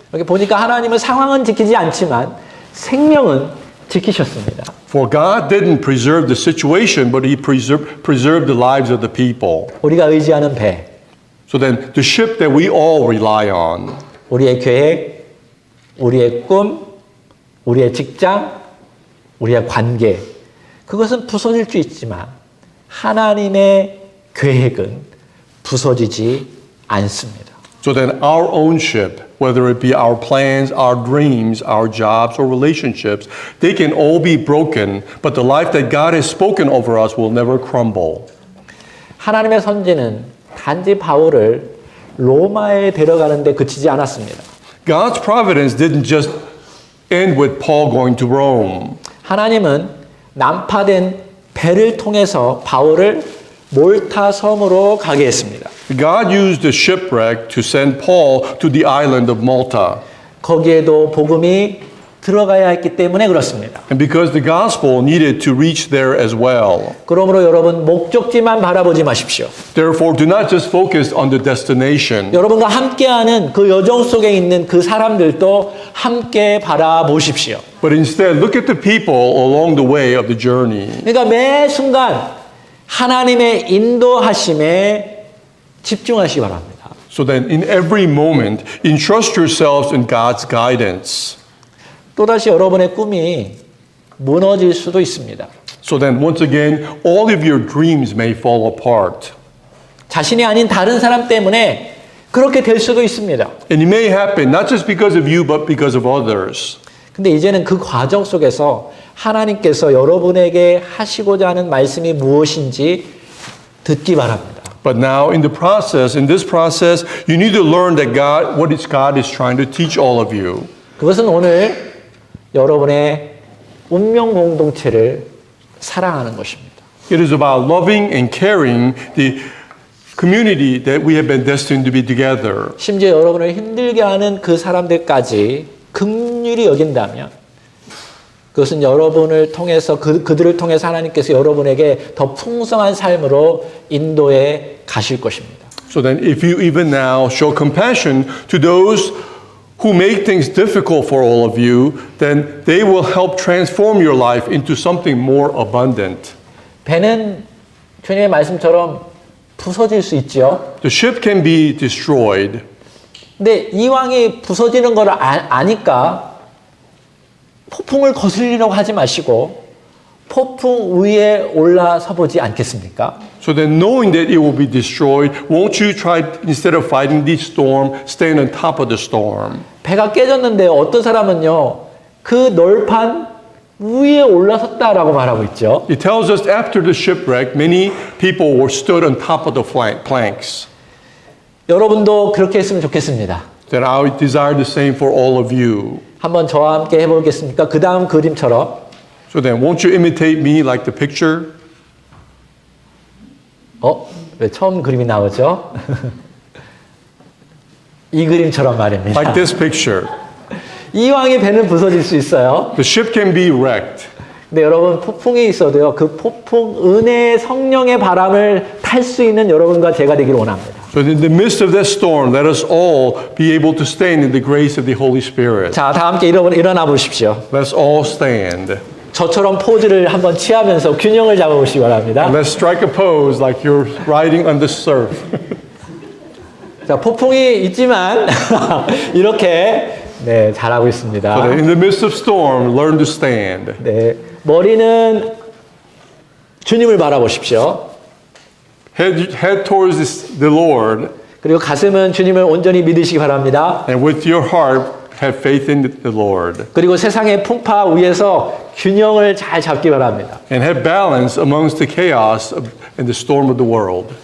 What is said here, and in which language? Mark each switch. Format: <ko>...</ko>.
<ko>여기 보니까 하나님은 상황은 지키지 않지만 생명은 지키셨습니다.</ko> <en>For God didn't preserve the situation, but He preserved the lives of the people.</en> <ko>우리가 의지하는 배,</ko> <en>So then, the ship that we all rely on,</en> <ko>우리의 계획, 우리의 꿈, 우리의 직장, 우리의 관계, 그것은 부서질 수 있지만 하나님의 계획은 부서지지 않습니다.</ko> <en>so then our own ship, whether it be our plans, our dreams, our jobs, or relationships, they can all be broken, but the life that God has spoken over us will never crumble.</en> <ko>하나님의 선지는 단지 바울을 로마에 데려가는 데 그치지 않았습니다.</ko> <en>God's providence didn't just end with Paul going to Rome.</en> <ko>하나님은 난파된 배를 통해서 바울을 몰타 섬으로 가게 했습니다.</ko> <en>God used the shipwreck to send Paul to the island of Malta.</en> <ko>거기에도 복음이 들어가야 했기 때문에 그렇습니다.</ko> <en>And because the gospel needed to reach there as well.</en> <ko>그러므로 여러분 목적지만 바라보지 마십시오.</ko> <en>Therefore, do not just focus on the destination.</en> <ko>여러분과 함께하는 그 여정 속에 있는 그 사람들도 함께 바라보십시오.</ko> <en>But instead, look at the people along the way of the journey.</en> <ko>그러니까 매 순간 하나님의 인도하심에 집중하시기 바랍니다.</ko> <en>So then, in every moment, entrust yourselves in God's guidance.</en> <ko>또다시 여러분의 꿈이 무너질 수도 있습니다.</ko> <en>So then, once again, all of your dreams may fall apart.</en> <ko>자신이 아닌 다른 사람 때문에 그렇게 될 수도 있습니다.</ko> <en>And it may happen not just because of you, but because of others.</en> <ko>근데 이제는 그 과정 속에서 하나님께서 여러분에게 하시고자 하는 말씀이 무엇인지 듣기 바랍니다.</ko> <en>But now, in this process, you need to learn that God is trying to teach all of you.</en> <ko>그것은 오늘 여러분의 운명 공동체를 사랑하는 것입니다.</ko> <en>It is about loving and caring the community that we have been destined to be together.</en> <ko>심지어 여러분을 힘들게 하는 그 사람들까지 긍휼히 여긴다면 그것은 여러분을 통해서 그들을 통해서 하나님께서 여러분에게 더 풍성한 삶으로 인도해 가실 것입니다.</ko> <en>So then if you even now show compassion to those who make things difficult for all of you, then they will help transform your life into something more abundant.</en> <ko>배는 주님의 말씀처럼 부서질 수 있죠.</ko> <en>The ship can be destroyed.</en> <ko>근데 이왕이 부서지는 걸 아니까 폭풍을 거슬리려고 하지 마시고 폭풍 위에 올라서 보지 않겠습니까?</ko> <en>So then knowing that it will be destroyed, won't you try, instead of fighting the storm, stand on top of the storm?</en> <ko>배가 깨졌는데 어떤 사람은요, 그 널판 위에 올라섰다라고 말하고 있죠.</ko> <en>It tells us after the shipwreck, many people were stood on top of the planks.</en> <ko>여러분도 그렇게 했으면 좋겠습니다.</ko> <en>That I desire the same for all of you.</en> <ko>한번 저와 함께 해보겠습니까? 그 다음 그림처럼.</ko> <en>So then, won't you imitate me like the picture?</en> <ko>왜 처음 그림이 나오죠? 이 그림처럼 말입니다.</ko> <en>Like this picture.</en> <ko>이왕에 배는 부서질 수 있어요.</ko> <en>The ship can be wrecked.</en> <ko>근데 여러분 폭풍이 있어도요. 그 폭풍 은혜의 성령의 바람을 탈 수 있는 여러분과 제가 되기를 원합니다.</ko> <en>So in the midst of that storm, let us all be able to stand in the grace of the Holy Spirit.</en> <ko>자, 다 함께 일어나 보십시오.</ko> <en>Let's all stand.</en> <ko>저처럼 포즈를 한번 취하면서 균형을 잡아보시기 바랍니다.</ko> <en>Let's strike a pose like you're riding on the surf.</en> <ko>자, 폭풍이 있지만 이렇게 네, 잘하고 있습니다.</ko> <en>So that in the midst of storm, learn to stand.</en> <ko>네, 머리는 주님을 바라보십시오.</ko> <en>Head towards the Lord,</en> <ko>그리고 가슴은 주님을 온전히 믿으시기 바랍니다.</ko> <en>and with your heart, have faith in the Lord.</en> <ko>그리고 세상의 풍파 위에서 균형을 잘 잡기 바랍니다.</ko> <en>And have balance amongst the chaos and the storm of the world.</en>